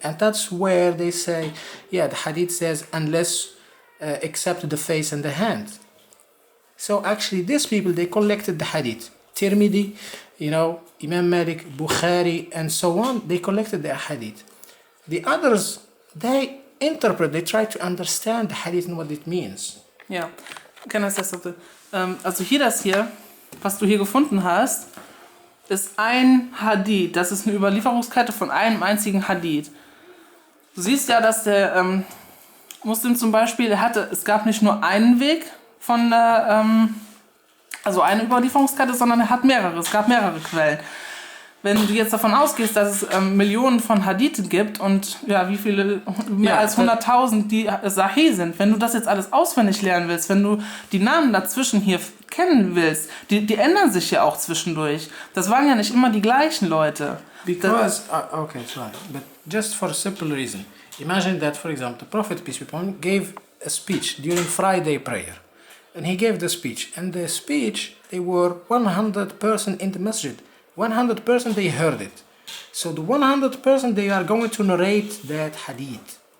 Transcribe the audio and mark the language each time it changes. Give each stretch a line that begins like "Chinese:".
English: And that's where they say, yeah, the hadith says, unless except the face and the hand. So actually these people, they collected the hadith. Tirmidhi, Imam Malik, Bukhari, and so on, they collected the hadith. The others, they interpret, they try to understand the hadith and what it means.
German: Ja, kann das bitte? Also das hier, was du hier gefunden hast, ist ein Hadith. Das ist eine Überlieferungskette von einem einzigen Hadith. Du siehst ja, dass der Muslim zum Beispiel, es gab nicht nur einen Weg von der, also eine Überlieferungskette, sondern er hat mehrere. Es gab mehrere Quellen. Wenn du jetzt davon ausgehst, dass es Millionen von Hadithen gibt und ja, wie viele, mehr als 100.000, die Sahih sind, wenn du das jetzt alles auswendig lernen willst, wenn du die Namen dazwischen hier kennen willst, die ändern sich ja auch zwischendurch. Das waren ja nicht immer die gleichen Leute.
English: Because, okay, sorry, but just for a simple reason. Imagine that, for example, the Prophet, peace be upon him, gave a speech during Friday prayer. And he gave the speech. And the speech, they were 100% in the masjid. 100% they heard it. So the 100% they are going to narrate that hadith.